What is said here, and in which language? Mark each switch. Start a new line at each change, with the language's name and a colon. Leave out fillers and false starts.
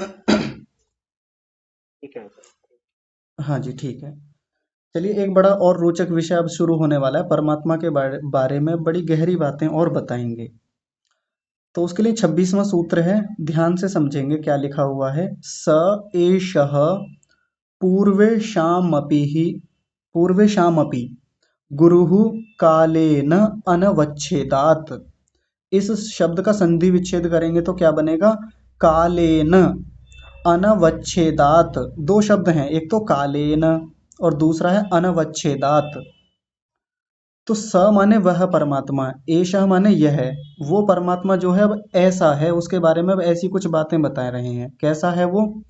Hindi: ठीक है सर। हाँ जी, ठीक है। चलिए, एक बड़ा और रोचक विषय अब शुरू होने वाला है। परमात्मा के बारे में बड़ी गहरी बातें और बताएंगे। तो उसके लिए 26वां सूत्र है, ध्यान से समझेंगे क्या लिखा हुआ है।
Sanskrit: स एषः पूर्वेषामपि गुरुः कालेन अनवच्छेदात्।
Hindi: इस शब्द का संधि विच्छेद करेंगे तो क्या बनेगा?
Sanskrit: कालेन अनवच्छेदात्।
Hindi: दो शब्द हैं, एक तो कालेन और दूसरा है अनवच्छेदात्। तो स माने वह परमात्मा, एषः माने यह, वो परमात्मा जो है अब ऐसा है, उसके बारे में अब ऐसी कुछ बातें बता रहे हैं। कैसा है वो?